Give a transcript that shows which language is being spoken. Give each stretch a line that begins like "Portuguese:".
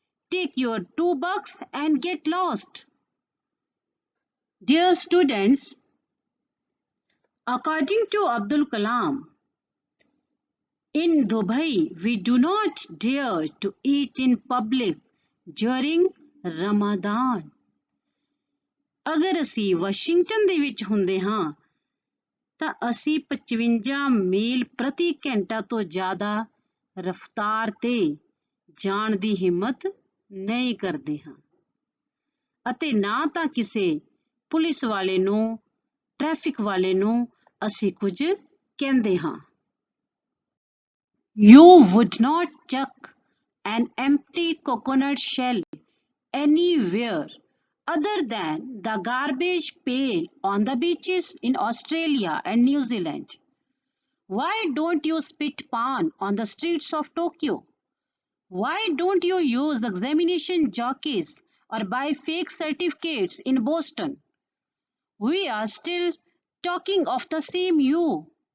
English: Take your $2 and get lost. Dear students, according to Abdul Kalam, in Dubai, we do not dare to eat in public during Ramadan.
Punjabi: ਅਗਰ ਅਸੀਂ Washington ਦੇ ਵਿੱਚ ਹੁੰਦੇ ਹਾਂ ਤਾਂ ਅਸੀਂ 55 ਮੀਲ ਪ੍ਰਤੀ ਘੰਟਾ ਤੋਂ ਜ਼ਿਆਦਾ ਰਫ਼ਤਾਰ ਤੇ ਜਾਣ ਦੀ ਹਿੰਮਤ ਨਹੀਂ ਕਰਦੇ ਹਾਂ ਅਤੇ ਨਾ ਤਾਂ ਕਿਸੇ ਪੁਲਿਸ ਵਾਲੇ ਨੂੰ ਟ੍ਰੈਫਿਕ ਵਾਲੇ ਨੂੰ ਅਸੀਂ ਕੁਝ ਕਹਿੰਦੇ ਹਾਂ
English: You would not chuck an empty coconut shell anywhere other than the garbage pail on the beaches in Australia and New Zealand. Why don't you spit pan on the streets of Tokyo? Why don't you use examination jockeys or buy fake certificates in Boston? We are still talking of the same you.